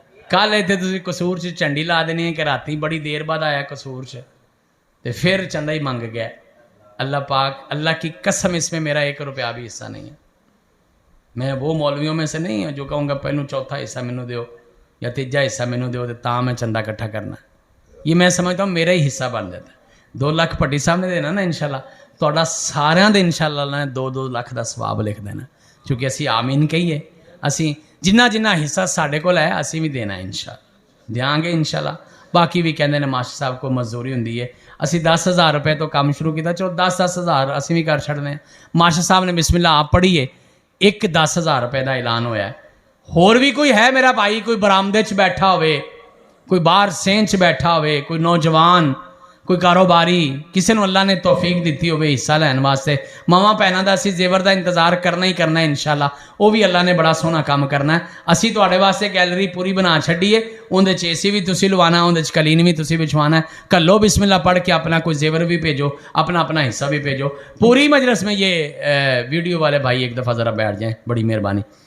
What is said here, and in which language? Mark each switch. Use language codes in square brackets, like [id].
[pa] کل اتنے تسی قصور چ چنڈی لا دینی ہے کہ راتی بڑی دیر بعد آیا قصور چ تے پھر چندہ ہی منگ گیا. [ur] اللہ پاک اللہ کی قسم اس میں میرا 1 روپیہ بھی حصہ نہیں ہے. میں وہ مولویوں میں سے نہیں ہوں جو کہوں گا [pa] پہلو 4تھا حصہ مینوں دیو یا 3جا حصہ مینوں دیو تے تاں میں چندہ کٹھا کرنا. [ur] یہ میں سمجھتا ہوں میرا ہی حصہ بن جاتا ہے. [pa] 2 لاکھ پٹی صاحب نے دینا نا انشاءاللہ. تہاڈا ساریاں دے انشاءاللہ اللہ نے 2-2 لاکھ دا ثواب لکھ دینا. کیونکہ اسی آمین کہیے. اسی جنہ جنہ حصہ ساڈے کول ہے اسی بھی دینا انشاءاللہ. دیاں گے انشاءاللہ. باقی بھی کہندے نے ماشٹر صاحب کو مزدوری ہوندی ہے. اسی 10,000 روپے تو کام شروع کیتا. چلو 10,000 اسی بھی کر چھڑنے. ماشٹر صاحب نے بسم اللہ آپ پڑھیے. ایک 10,000 روپے دا اعلان ہویا ہے. ہور بھی کوئی ہے میرا بھائی کوئی برآمدے چ بیٹھا ہوئے, کوئی باہر سین چ بیٹھا ہوئے, کوئی نوجوان, کوئی کاروباری, کسی نے اللہ نے توفیق دیتی ہوئے حصہ لین واسطے. ماواں بہناں دا اسی زیور دا انتظار کرنا ہی کرنا ہے انشاءاللہ. وہ بھی اللہ نے بڑا سونا کام کرنا ہے. اسی تواڈے واسطے گیلری پوری بنا چھڈی ہے. اندر چ AC بھی تسی لوانا, اندر چ کلین بھی تسی بچھوانا ہے. کلو بسم اللہ پڑھ کے اپنا کوئی زیور بھی بھیجو, اپنا اپنا حصہ بھی بھیجو. [ur] پوری مجلس میں یہ ویڈیو والے بھائی ایک دفعہ ذرا بیٹھ جائیں, بڑی مہربانی.